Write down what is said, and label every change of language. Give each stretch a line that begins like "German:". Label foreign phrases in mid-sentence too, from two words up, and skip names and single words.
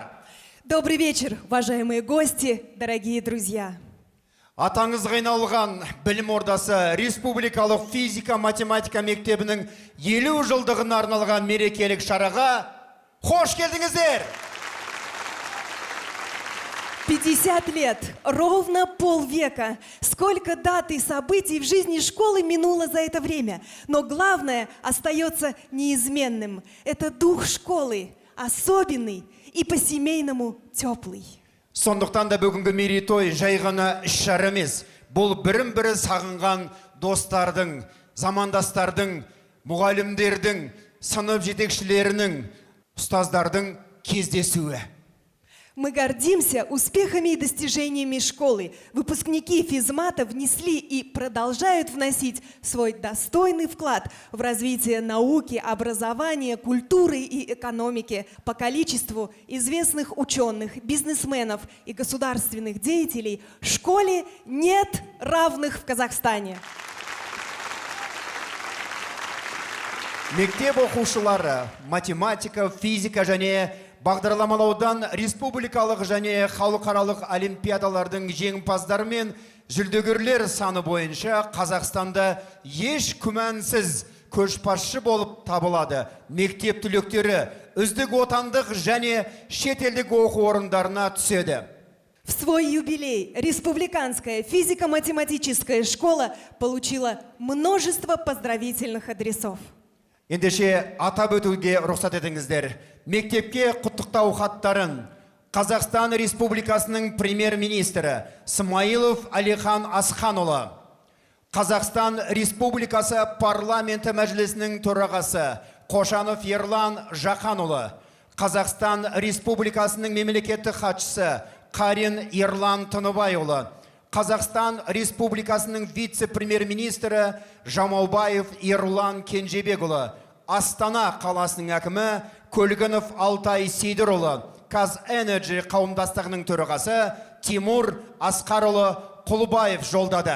Russian: Добрый вечер, уважаемые гости, дорогие друзья.
Kazakh: Атаңызға айналған білім ордасы Республикалық физика-математика мектебінің 50 жылдығына арналған мерекелік шараға қош келдіңіздер!
Russian: 50 лет, ровно полвека. Сколько дат и событий в жизни школы минуло за это время. Но главное остается неизменным. Это дух школы, особенный и по-семейному теплый.
Kazakh: Сондықтан да бүгінгі мерейтой жай ғана іс-шара емес. Бұл бірін-бірі сағынған достардың, замандастардың, мұғалімдердің, сынып жетекшілерінің, ұстаздардың кездесуі.
Russian: Мы гордимся успехами и достижениями школы. Выпускники Физмата внесли и продолжают вносить свой достойный вклад в развитие науки, образования, культуры и экономики. По количеству известных ученых, бизнесменов и государственных деятелей школе нет равных в Казахстане.
Kazakh: Мектеп оқушылары математика, физика және бағдарламалаудан республикалық және халықаралық олимпиадалардың жеңімпаздары мен жүлдегерлер саны бойынша Қазақстанда еш күмәнсіз көшбасшы болып табылады. Мектеп түлектері үздік отандық және шетелдік оқу орындарына түседі.
Russian: В свой юбилей Республиканская физико-математическая школа получила множество поздравительных адресов.
Kazakh: Ендеше атап өтуге рұқсат етіңіздер. Мектепке құттықтау хаттарын Қазақстан Республикасының премьер-министрі Смайылов Алихан Асханұлы, Қазақстан Республикасы парламенті мәжілісінің төрағасы Қошанов Ерлан Жақанұлы, Қазақстан Республикасының мемлекеттік хатшысы Қарин Ерлан Тыныбайұлы, Қазақстан Республикасының вице-премьер-министрі Жамаубаев Ерлан Кенжебекұлы, Астана қаласының әкімі Көлгінов Алтай Сейдірұлы, Қазэнерджи қауымдастығының төрағасы Тимур Асқарұлы Құлбаев жолдады.